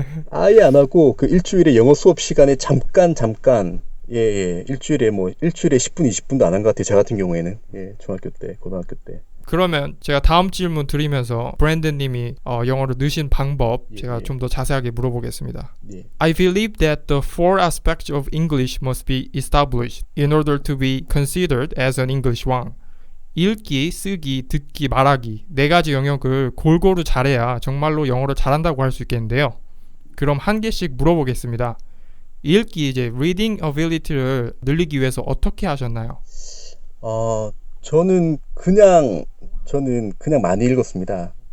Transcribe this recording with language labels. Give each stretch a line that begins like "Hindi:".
Korean: 아예 안 하고 그 일주일에 영어 수업 시간에 잠깐 일주일에 10분, 20분도 안 한 것 같아요. 저 같은 경우에는. 중학교 때, 고등학교 때. 그러면 제가 다음 질문 드리면서 브랜든님이 영어를 느신 방법 예, 제가 예. 좀 더 자세하게 물어보겠습니다. 예.
English: I believe that the four aspects of English must be established in order to be considered as an English 왕.
Korean: 읽기, 쓰기, 듣기, 말하기 네 가지 영역을 골고루 잘해야 정말로 영어를 잘한다고 할 수 있겠는데요. 그럼 한 개씩 물어보겠습니다. 읽기 이제 reading ability를 늘리기 위해서 어떻게 하셨나요? 저는 그냥 많이 읽었습니다.